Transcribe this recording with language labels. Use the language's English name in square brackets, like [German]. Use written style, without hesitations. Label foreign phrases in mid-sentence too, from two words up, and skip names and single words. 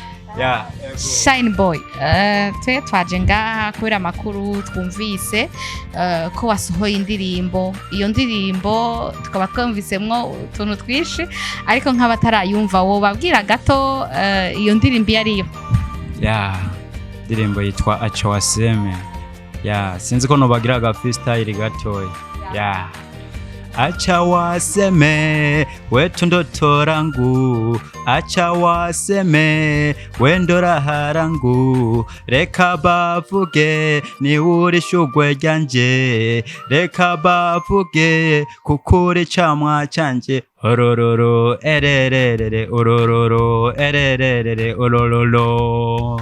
[Rundi] Shine Boy, twe twaje ngaha kubera amakuru twumvise ko wasohoye indirimbo. Iyo ndirimbo tukaba twumvisemwo utuntu twishi, ariko nk'abatarayumva wo babwira gato iyo ndirimbo yariyo. Ndirimbo yitwa Acha Waseme. Sinzi ko nobagira ga freestyle gatoya. [Swahili] Acha waseme wetu ndotorangu, acha waseme wendora harangu, [Rundi] reka bavuge ni uri shugwe ryanje, reka bavuge kukuri camwa canje, orororo ererere orororo ererere orororo.